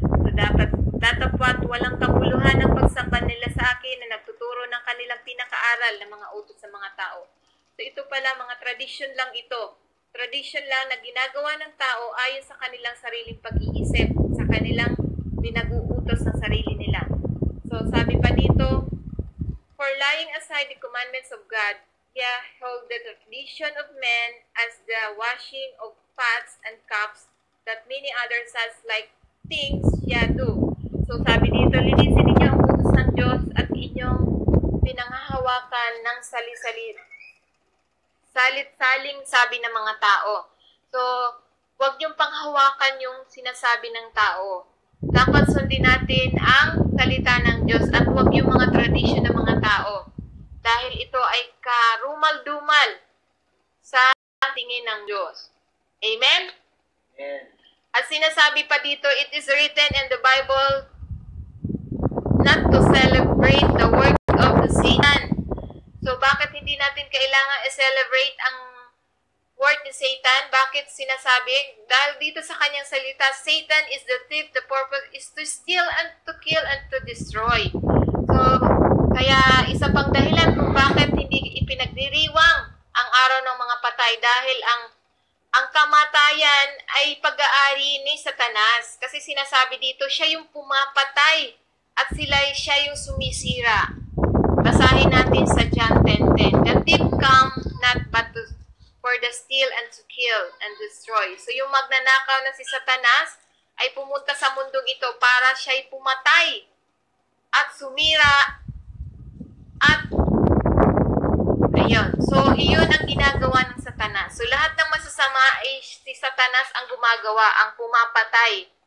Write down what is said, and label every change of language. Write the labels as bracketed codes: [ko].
[tl] So, datapwat walang kabuluhan ang pagsamba nila sa akin na nagtuturo ng kanilang pinakaaral ng mga utos sa mga tao. So, ito pala, mga tradition lang ito. Tradition lang na ginagawa ng tao ayon sa kanilang sariling pag-iisip, sa kanilang pinag-uutos ng sarili nila. So, sabi pa dito, [en] "For laying aside the commandments of God, hold the tradition of men as the washing of pots and cups, that many others such like things do." [tl] So, sabi dito, linisin ninyo ang utos ng Diyos at inyong pinanghahawakan ng salit-saling sabi ng mga tao. So, huwag niyong panghawakan yung sinasabi ng tao. Dapat sundin natin ang salita ng Diyos at huwag yung mga tradisyon ng mga tao. Dahil ito ay karumal-dumal sa tingin ng Diyos. Amen? Amen. At sinasabi pa dito, [en] it is written in the Bible not to celebrate the work of the Satan. [tl] So, bakit hindi natin kailangan i-celebrate ang work ni Satan? Bakit sinasabi? Dahil dito sa kanyang salita, [en] Satan is the thief, the purpose is to steal and to kill and to destroy. [tl] So, kaya isa pang dahilan kung bakit hindi ipinagdiriwang ang araw ng mga patay dahil ang kamatayan ay pag-aari ni Satanas. Kasi sinasabi dito, siya yung pumapatay at siya yung sumisira. Basahin natin sa John 10:10. [en] "The thief come not but for the steal and to kill and destroy." [tl] So yung magnanakaw na si Satanas ay pumunta sa mundong ito para siya'y pumatay at sumira at ayun. So iyon ang ginagawa ng Satanas. So lahat ng masasama ay si Satanas ang gumagawa, ang pumapatay.